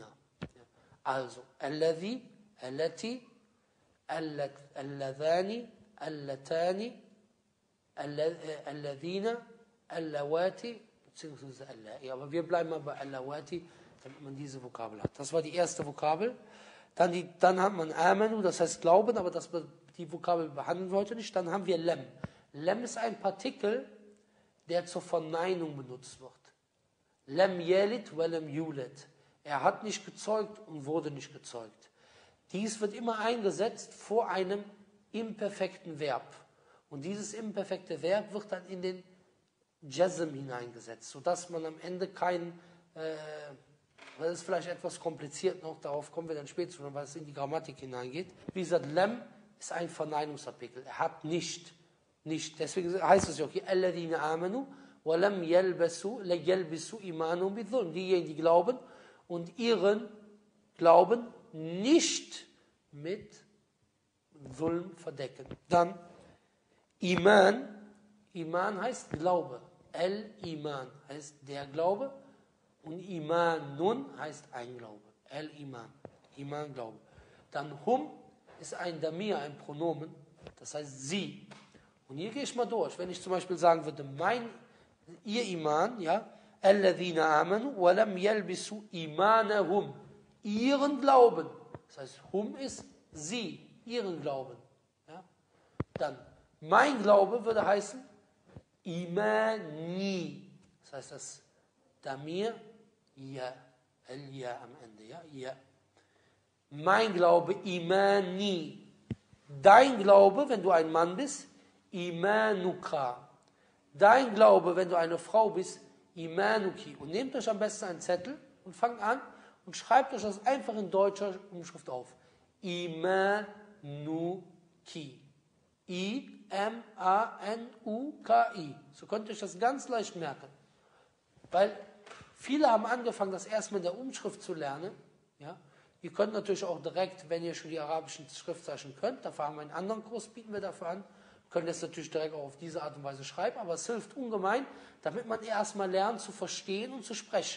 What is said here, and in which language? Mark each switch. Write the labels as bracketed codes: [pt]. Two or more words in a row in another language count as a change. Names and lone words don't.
[de] Ja, also, [ar] الذي، التي، اللذان، اللتان، الذين، اللواتي, [de] beziehungsweise Allai. Aber wir bleiben mal bei Allawati, damit man diese Vokabel hat. Das war die erste Vokabel. Dann hat man Amanu, das heißt Glauben, aber die Vokabel behandeln wir heute nicht. Dann haben wir Lem. Lem ist ein Partikel, der zur Verneinung benutzt wird. [ar] لم يلد ولم يولد. [de] Er hat nicht gezeugt und wurde nicht gezeugt. Dies wird immer eingesetzt vor einem imperfekten Verb. Und dieses imperfekte Verb wird dann in den Jazm hineingesetzt, sodass man am Ende das ist vielleicht etwas kompliziert noch, darauf kommen wir dann später zu, weil es in die Grammatik hineingeht. Wie gesagt, Lem ist ein Verneinungsartikel. Er hat nicht. Deswegen heißt es ja auch hier, [ar] الذين آمنوا ولم يلبسوا إيمانهم بظلم. [de] Diejenigen, die glauben und ihren Glauben nicht mit Zulm verdecken. Dann Iman. Iman heißt Glaube. Al-Iman heißt der Glaube. Und Imanun heißt ein Glaube. Al-Iman. Iman, Glaube. Dann Hum ist ein Damir, ein Pronomen. Das heißt sie. Und hier gehe ich mal durch. Wenn ich zum Beispiel sagen würde, ihr Iman, ja, [ar] الذين آمنوا ولم يلبسوا إيمانهم. [de] Ihren Glauben. Das heißt, Hum ist sie, ihren Glauben. Ja. Dann, mein Glaube würde heißen, Imani. Das heißt, das Damir, ja, al-ja am Ende, ja, ja. Mein Glaube, Imani. Dein Glaube, wenn du ein Mann bist, Imanuka. Dein Glaube, wenn du eine Frau bist, Imanuki. Und nehmt euch am besten einen Zettel und fangt an und schreibt euch das einfach in deutscher Umschrift auf. Imanuki. I-M-A-N-U-K-I. So könnt ihr euch das ganz leicht merken. Weil viele haben angefangen, das erstmal in der Umschrift zu lernen. Ja? Ihr könnt natürlich auch direkt, wenn ihr schon die arabischen Schriftzeichen könnt, dafür haben wir einen anderen Kurs, bieten wir dafür an, könnt ihr es natürlich direkt auch auf diese Art und Weise schreiben, aber es hilft ungemein, damit man erstmal lernt zu verstehen und zu sprechen.